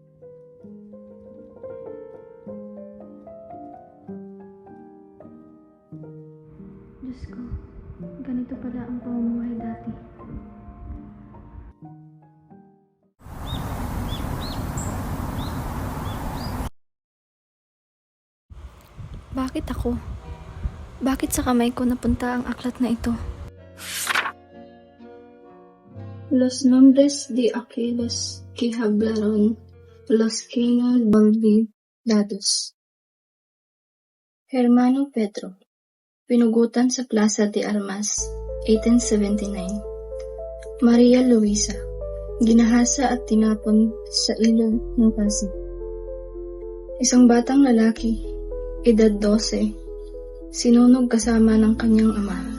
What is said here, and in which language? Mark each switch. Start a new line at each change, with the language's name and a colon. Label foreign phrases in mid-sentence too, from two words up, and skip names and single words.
Filipino: Diyos ko, ganito pala ang pamumuhay dati. Bakit ako? Bakit sa kamay ko napunta ang aklat na ito?
Spanish: Los nombres de aquellos que hablaron los que no olvidados.
Filipino: Hermano Pedro, pinugutan sa Plaza de Armas, 1879. Maria Luisa, ginahasa at tinapon sa ilog ng Pasig. Isang batang lalaki, edad 12, sinunog kasama ng kanyang ama.